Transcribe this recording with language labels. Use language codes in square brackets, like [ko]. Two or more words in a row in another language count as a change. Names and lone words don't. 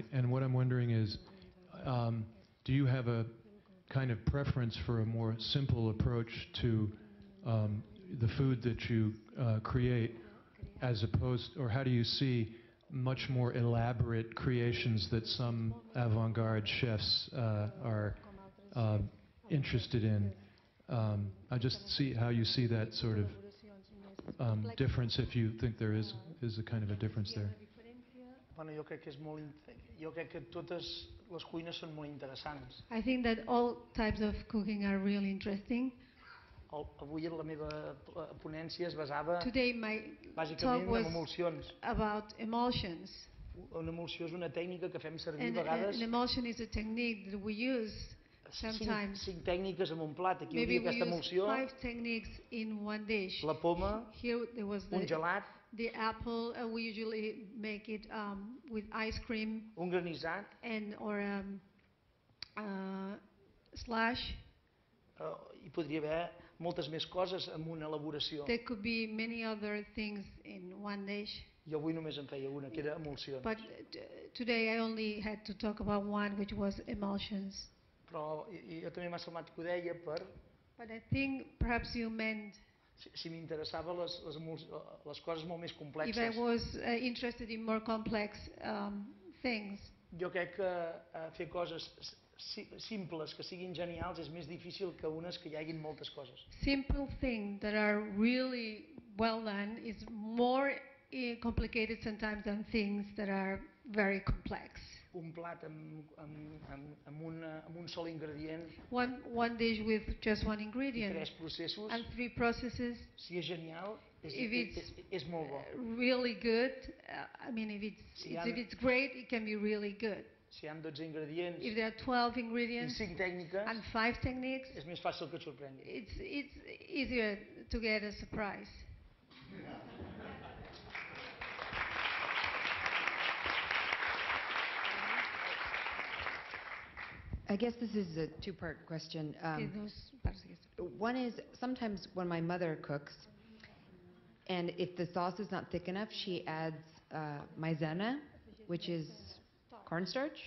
[en] And what I'm wondering is, do you have a kind of preference for a more simple approach to the food that you create, as opposed, or how do you see much more elaborate creations that some avant-garde chefs are interested in? I just see how you see that sort of difference, if you think there is a kind of a difference there. [ca] Bueno, jo crec que jo crec que totes les cuines són molt interessants. [en] I think that all types of cooking are really interesting. [ca] Avui la meva ponència es basava [en] Today my talk [ca] bàsicament [en] was [ca] en emulsions. [en] about emulsions. [ca] Una emulsió és una tècnica que fem servir a [en] And [ca] vegades. [en] an emulsion is a technique that we use sometimes. [ca] Cinc tècniques en un plat. Aquí [en] Maybe [ca] hauria aquesta [en] we [ca] emulsió. [en] use 5 techniques in one dish. [ca] La poma, [en] Here there was [ca] un gelat, [en] the apple. We usually make it with ice cream. [ca] un granissat, [en] Or slash. [ca] Hi podria haver moltes més coses en una elaboració. [en] There could be many other things in one dish. [ca] Jo avui només en feia una, que era emulsions. [en] But today I only had to talk about one, which was emulsions. [ca] Però jo també m'ha semblat que ho deia per... [en] But I think perhaps you meant... [ca] Si m'interessava les coses molt més complexes. [en] If I was interested in more complex things. [ca] Jo crec que fer coses simples, que siguin genials, és més difícil que unes que hi haguin moltes coses. [en] Simple things that are really well done is more complicated sometimes than things that are very complex. [ca] Un plat amb un sol ingredient. [en] One dish with just one ingredient. [ca] 3 processos. [en] And 3 processes. [ca] Si és genial, és molt bo. [en] Really good. I mean, if it's great, it can be really good. [ca] Si hi ha 12 ingredients. [en] If there are 12 ingredients. [ca] I 5 tècniques. [en] And 5 techniques. [ca] És més fàcil que et sorprengui. [en] It's easier to get a surprise. I guess this is a 2-part question. One is, sometimes when my mother cooks, and if the sauce is not thick enough, she adds maizena, which is cornstarch.